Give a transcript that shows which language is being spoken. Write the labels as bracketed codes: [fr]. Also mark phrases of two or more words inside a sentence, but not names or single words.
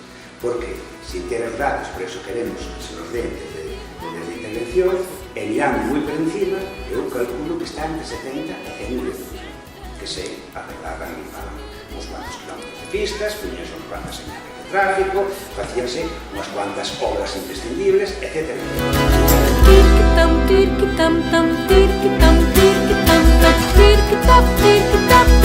[gl] Porque, sin ter os datos, [es] por eso queremos que se nos den [gl] desde a intervención, e mirando moi por encima, eu calculo que está entre 70 e 100 euros, que se arreglaban uns cuantos kilómetros de pistas, puñense uns cuantas señales de tráfico, facíanse unhas cuantas obras imprescindibles, etc. Tirki tam tam tirki tam tirki tam tam tirki tap tirki tap